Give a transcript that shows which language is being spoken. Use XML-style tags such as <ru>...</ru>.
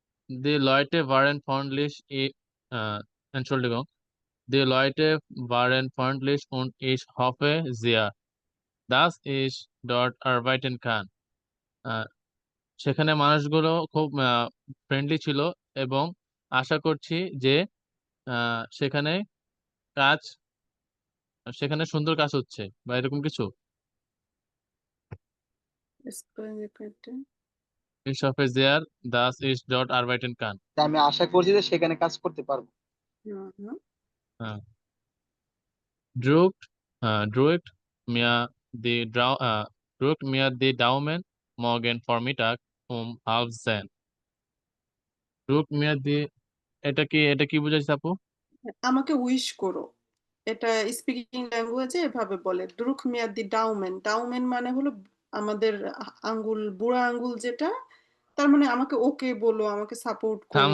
<de>Die Leute waren freundlich, Entschuldigung, die Leute waren freundlich und ich hoffe sehr, dass ich dort arbeiten kann.</de> <bn>আহ, সেখানে মানুষগুলো খুব friendly ছিল এবং আশা করছি যে সেখানে কাজ সেখানে সুন্দর কাজ হচ্ছে বা এরকম কিছু।</bn> <de>Speisekarte. Ich hoffe sehr, dass ich dort arbeiten kann.</de> <bn>আমি আশা করছি যে সেখানে কাজ করতে পারবো Mhm.</bn> <de>Äh, drückt, drückt mir drückt mir die Daumen morgen Vormittag um 9:30. Drückt mir die,</de> <bn>এটা কি বুঝাইছে আপু? আমাকে উইশ করো, এটা স্পিকিং ল্যাঙ্গুয়েজে এভাবে বলে, দ্রুক মিয়াদি ডাউমেন। ডাউমেন মানে হলো আমাদের আঙ্গুল, বুড়া আঙ্গুল যেটা, তার মানে আমাকে ওকে বলো, আমাকে সাপোর্ট করো,</bn>